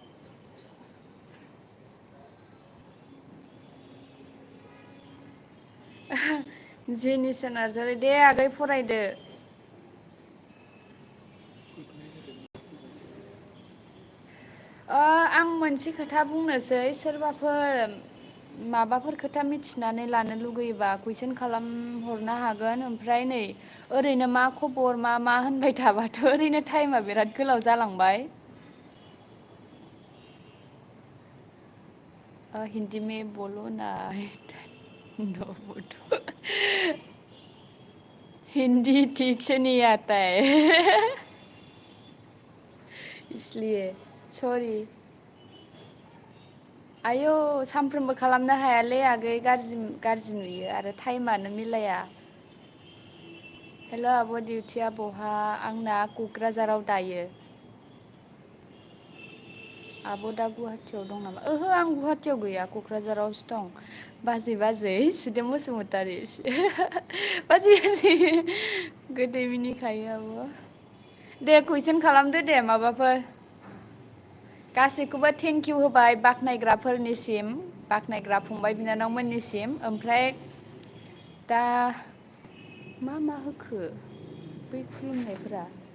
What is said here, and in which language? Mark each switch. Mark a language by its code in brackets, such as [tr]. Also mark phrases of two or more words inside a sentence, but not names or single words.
[brx] जेनिसा नार्जारि दे आगै फरायदो आं मोनसे खोथा बुंनोसै सोरबाफोर माबाफोर खोथा मिथिनानै लानो लुगैयोबा कुइसन खालामहरनो हागोन ओमफ्राय नै ओरैनो मा खबर मा होनबाय थाबाथ' ओरैनो टाइमा बिराद गोलाव जालांबाय [hi] हिंदी में बोलो ना हिंदी ठीक से नहीं आता है इसलिए [brx] सरि आयौ सानफ्रोमबो खालामनो हायालै आगै गाज्रि नुयो आरो टाइमानो मिलाया हेल' आब' डिउटिया बहा आंना क'क्राझाराव दायो आब' दा गुवाहाटियाव दं नामा ओहो आं गुवाहाटियाव गैया क'क्राझारावसो दं बाजै सुदेम बसुमतारी बाजै गोदै मिनिखायो आब' दे कुइसन खालामदो दे माबाफोर गासैखौबो [en] thank you [brx] होबाय बाख्नायग्राफोरनिसिम बाख्नायग्रा फंबाय बिनानावमोननिसिम ओमफ्राय दा मा होखो बै खुलुमनायफोरा